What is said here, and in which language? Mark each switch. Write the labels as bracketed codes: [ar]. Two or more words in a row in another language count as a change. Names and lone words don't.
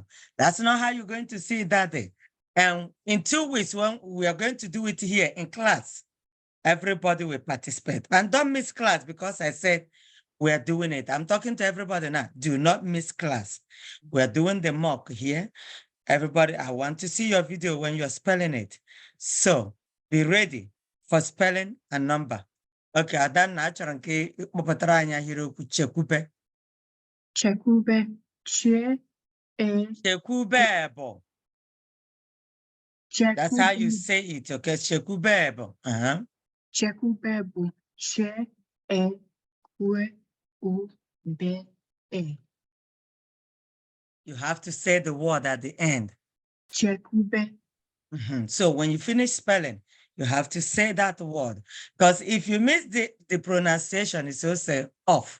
[en] That's not how you're going to see it that day. And in 2 weeks, when we are going to do it here in class, everybody will participate. And don't miss class because I said we're doing it. I'm talking to everybody now. Do not miss class. We're doing the mock here. Everybody, I want to see your video when you're spelling it. So be ready for spelling and number. [ig] Okay, Adanna achọrọ nke ịkpọpụtara anyị ahịrịokwu chekwube. Chekwube. Che. Chekwube bụ. [en] That's how you say it, okay? [ig] Chekwube bụ. Chekwube bụ che kwe u be e. [en] You have to say the word at the end. [ig] Chekwube. [en] So when you finish spelling, you have to say that word. Because if you miss the pronunciation, it's also off.